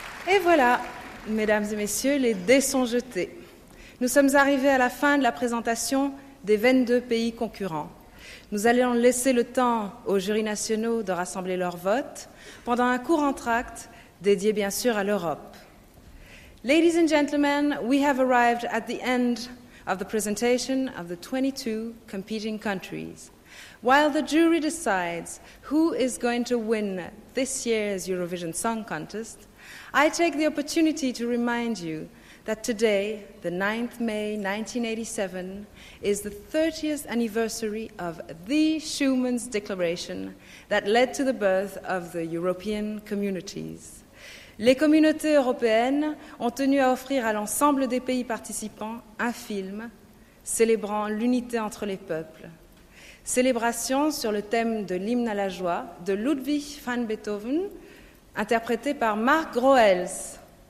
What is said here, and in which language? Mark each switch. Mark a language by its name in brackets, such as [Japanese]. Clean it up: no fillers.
[French] Et voilà, mesdames et messieurs, les dés sont jetés. Nous sommes arrivés à la fin de la présentation des 22 pays concurrents. Nous allons laisser le temps aux jurys nationaux de rassembler leur vote pendant un court entracte dédié bien sûr à l'Europe. [English] Ladies and gentlemen, we have arrived at the end of the presentation of the 22 competing countries. While the jury decides who is going to win this year's Eurovision Song Contest, I take the opportunity to remind you that today, the 9th May 1987, is the 30th anniversary of the Schuman's Declaration that led to the birth of the European communities. [French] Les communautés européennes ont tenu à offrir à l'ensemble des pays participants un film célébrant l'unité entre les peuples. Célébration sur le thème de l'hymne à la joie de Ludwig van Beethoven, interprété par Marc Groels.